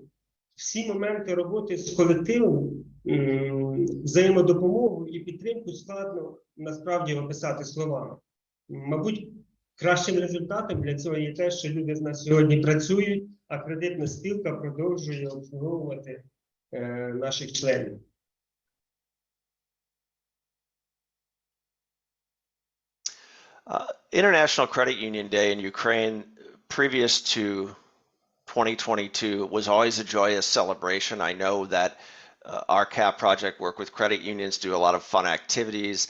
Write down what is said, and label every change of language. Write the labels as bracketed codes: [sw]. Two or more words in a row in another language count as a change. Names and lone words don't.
[uk] Всі моменти роботи з колективом, взаємодопомогу і підтримку складно насправді описати словами. Мабуть, кращим результатом для цього є те, що люди з нас сьогодні працюють, а кредитна спілка продовжує обслуговувати наших членів. [en] International Credit Union Day in Ukraine, previous to 2022, was always a joyous celebration. I know that our CAP project work with credit unions, do a lot of fun activities.